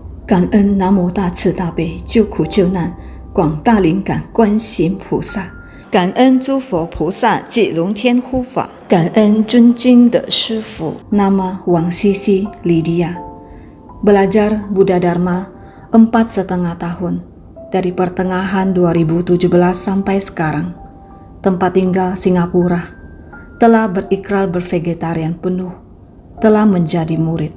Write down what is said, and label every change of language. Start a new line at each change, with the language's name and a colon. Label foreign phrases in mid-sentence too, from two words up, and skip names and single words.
Chinese: 感恩南无大慈大悲救苦救难广大灵感观世音菩萨，感恩诸佛菩萨及龙天护法，感恩尊敬的师父 nama Wang Sisi Lydia.
Indonesian: Belajar Buddha Dharma 4,5 tahun, dari pertengahan 2017 sampai sekarang. Tempat tinggal Singapura. Telah berikrar bervegetarian penuh. Telah menjadi murid.